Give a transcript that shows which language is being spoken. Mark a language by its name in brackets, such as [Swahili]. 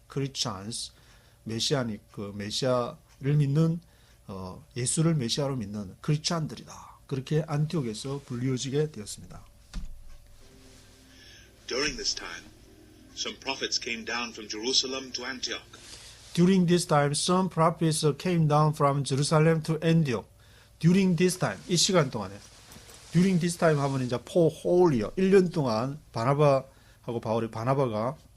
[Korean] Christians, 메시아닉, 그 메시아를 믿는 예수를 메시아로 믿는 크리스찬들이다. 그렇게 안티옥에서 불리워지게 되었습니다. [English] During this time, some prophets came down from Jerusalem to Antioch. During this time, some prophets came down from Jerusalem to Antioch. During this time, [Korean] 이 시간 동안에 [English] During this time [Korean] 하면 이제 [English] for whole year, [Korean] 1년 동안 바나바하고 바울이 바나바가